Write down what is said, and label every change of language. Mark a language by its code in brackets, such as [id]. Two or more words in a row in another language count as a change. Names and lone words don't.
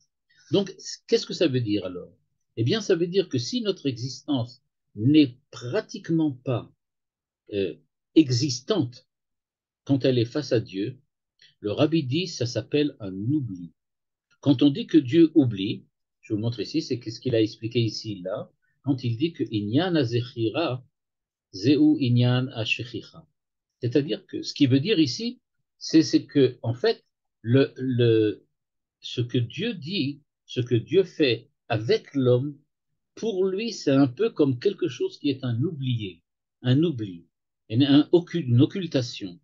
[fr] Donc, qu'est-ce que ça veut dire alors? Eh bien, ça veut dire que si notre existence n'est pratiquement pas euh, existante quand elle est face à Dieu, le rabbi dit ça s'appelle un oubli. Quand on dit que Dieu oublie, je vous montre ici, c'est ce qu'il a expliqué ici, là, quand il dit que [he] עניין הזכירה, זהו עניין השכחה. [fr] C'est-à-dire que ce qu'il veut dire ici, c'est que, en fait, ce que Dieu dit, ce que Dieu fait avec l'homme, pour lui, c'est un peu comme quelque chose qui est un oublié, un oubli, une occultation.